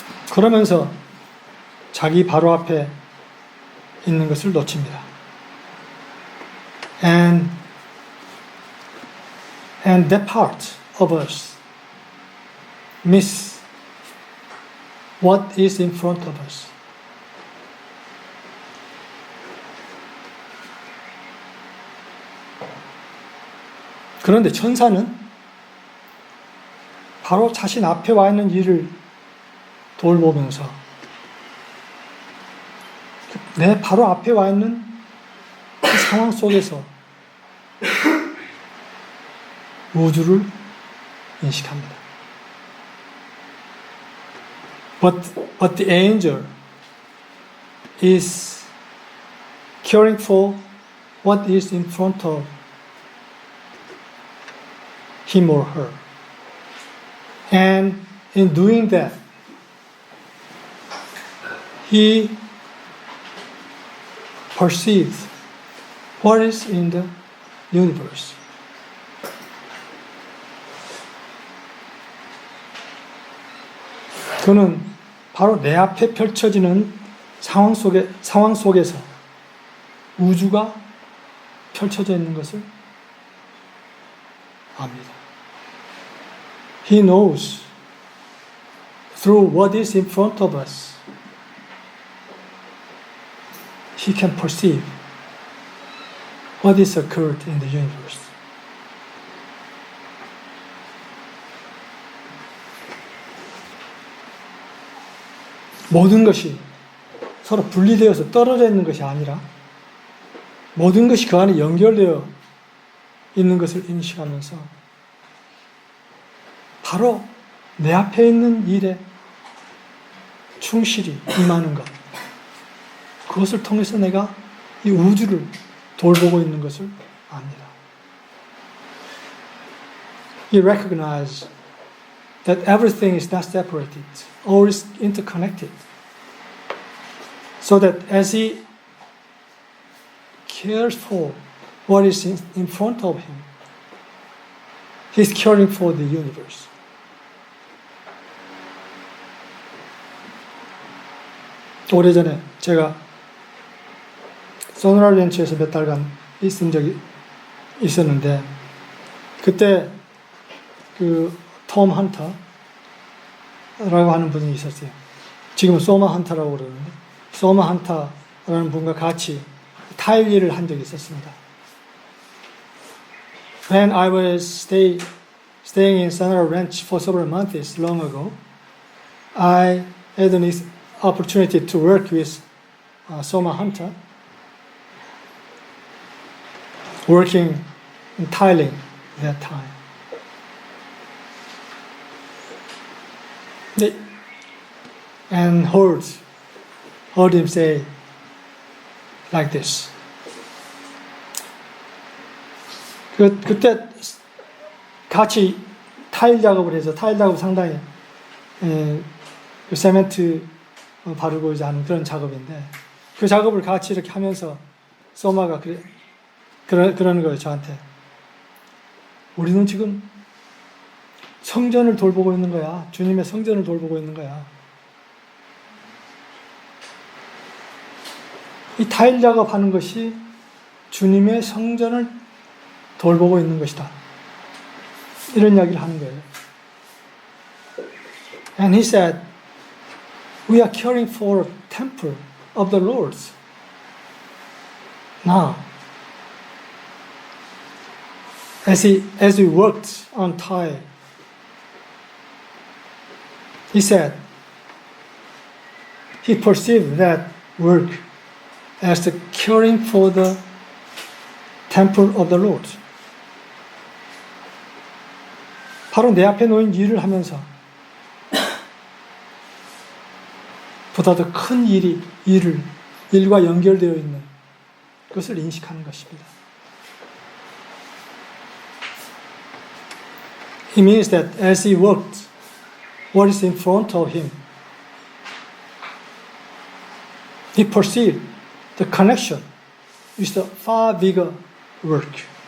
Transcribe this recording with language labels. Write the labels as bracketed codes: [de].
[ko] 그러면서 자기 바로 앞에 있는 것을 놓칩니다. [en] And that part of us miss what is in front of us. [ko] 그런데 천사는 바로 자신 앞에 와 있는 일을 돌보면서 내 바로 앞에 와 있는 그 상황 속에서 우주를 인식합니다. [en] But the angel is caring for what is in front of him or her. And in doing that, he perceives what is in the universe. [ko] 그는 바로 내 앞에 펼쳐지는 상황 속에서 우주가 펼쳐져 있는 것을 압니다. [en] He knows through what is in front of us. He can perceive what is occurred in the universe. [ko] 모든 것이 서로 분리되어서 떨어져 있는 것이 아니라 모든 것이 그 안에 연결되어 있는 것을 인식하면서 바로 내 앞에 있는 일에 충실히 임하는 것, 그것을 통해서 내가 이 우주를 돌보고 있는 것을 압니다. [en] He recognizes that everything is not separated, all is interconnected. So that as he cares for what is in front of him, he's caring for the universe. [ko] 오래전에 제가 소노라 렌치에서 몇 달간 있은 적이 있었는데 그때 그 톰 헌터라고 하는 분이 있었어요. 지금은 소마 헌터라고 그러는데 소마 헌터라는 분과 같이 타일 일을 한 적이 있었습니다. [en] When I was staying in Sonora Ranch for several months long ago, I had an opportunity to work with Soma Hunter, working in tiling at that time. And heard him say like this, [ko] 그때 같이 타일 작업을 해서 타일 작업 상당히 그 세멘트 바르고 이제 하는 그런 작업인데 그 작업을 같이 이렇게 하면서 소마가 그러는 거예요, 저한테. 우리는 지금 성전을 돌보고 있는 거야. 주님의 성전을 돌보고 있는 거야. 이 타일 작업하는 것이 주님의 성전을 돌보고 있는 것이다. 이런 이야기를 하는 거예요. [en] And he said, we are caring for a temple of the Lord's. Now, as we worked on tile, he said, he perceived that work as the caring for the temple of the Lord. [ko] 바로 내 앞에 놓인 일을 하면서 보다 더 큰 일과 연결되어 있는 것을 인식하는 것입니다. [en] It means that as he worked, what is in front of him, he perceived the connection with the far bigger work.